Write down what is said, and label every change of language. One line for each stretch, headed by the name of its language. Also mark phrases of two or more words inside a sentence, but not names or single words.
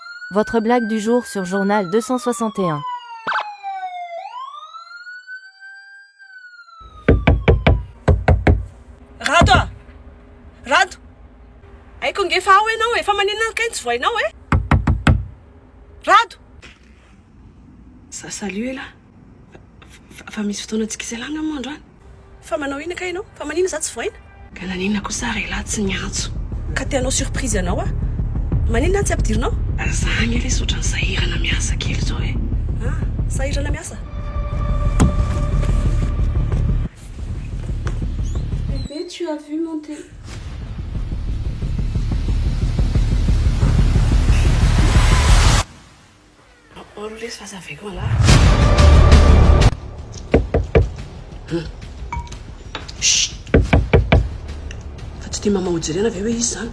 French: Votre blague du jour sur Journal 261.
Malagasy: Rado a! Rado! Aiko nge fa ao ianao e, fa maninona kay tsy voainao e? Rado! Salut e la. Fa misy fotoana antsika izay lany amin'ny androany. Fa manao ina kay ianao? Fa maninona za tsy voaina? Ka naninona kosa re la tsy niantso. Ka tianao surprise anao a? Maninona tsy ampidirinao? Za ny ilay sotra ny sahirana miasa kely zao e. Ah, sahirana miasa?
French: Bébé, tu as vu mon thé?
Malagasy: Olo lesy fa zaveko ala. Fa tsy tia mama hojerena ve hoe izy zany?